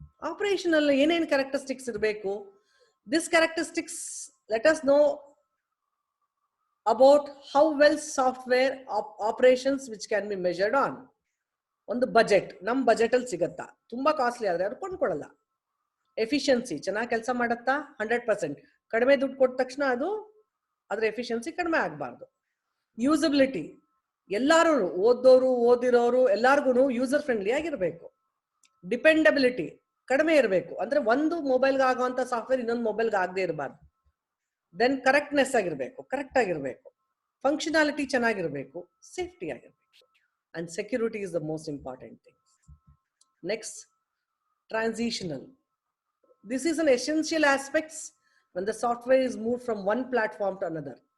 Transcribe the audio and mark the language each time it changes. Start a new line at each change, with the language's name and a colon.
Kannada: Operational ಏನೇನು characteristics ಇರಬೇಕು?
English: This characteristics let us know about how well software operations which can be measured on.
Kannada: ಒಂದು budget, ನಮ್ budget ಅಲ್ಲಿ ಸಿಗತ್ತಾ? ತುಂಬಾ ಕಾಸ್ಟ್ಲಿ ಆದ್ರೆ ಅವ್ರು ಕೊಂಡ್ಕೊಳ್ಳಲ್ಲ. ಎಫಿಷಿಯನ್ಸಿ, ಚೆನ್ನಾಗಿ ಕೆಲಸ ಮಾಡತ್ತಾ? 100%. ಕಡಿಮೆ ದುಡ್ಡು ಕೊಟ್ಟ ತಕ್ಷಣ ಅದು ಅದ್ರ ಎಫಿಷಿಯನ್ಸಿ ಕಡಿಮೆ ಆಗ್ಬಾರ್ದು. ಯೂಸಬಿಲಿಟಿ, ಎಲ್ಲಾರು ಓದೋರು ಓದಿರೋರು ಎಲ್ಲಾರ್ಗು ಯೂಸರ್ ಫ್ರೆಂಡ್ಲಿ ಆಗಿರ್ಬೇಕು. ಡಿಪೆಂಡಬಿಲಿಟಿ ಕಡಿಮೆ ಇರಬೇಕು, ಅಂದ್ರೆ ಒಂದು ಮೊಬೈಲ್ಗೆ ಆಗುವಂತ ಸಾಫ್ಟ್ವೇರ್ ಇನ್ನೊಂದು ಮೊಬೈಲ್ಗೆ ಆಗದೆ ಇರಬಾರ್ದು. ದೆನ್ ಕರೆಕ್ಟ್ನೆಸ್ ಆಗಿರ್ಬೇಕು, ಕರೆಕ್ಟ್ ಆಗಿರ್ಬೇಕು. ಫಂಕ್ಷನಾಲಿಟಿ ಚೆನ್ನಾಗಿರ್ಬೇಕು, ಸೇಫ್ಟಿ ಆಗಿರ್ಬೇಕು.
English: And security is the most important thing. Next, transitional. This is an essential aspect when the software is moved from one platform to another.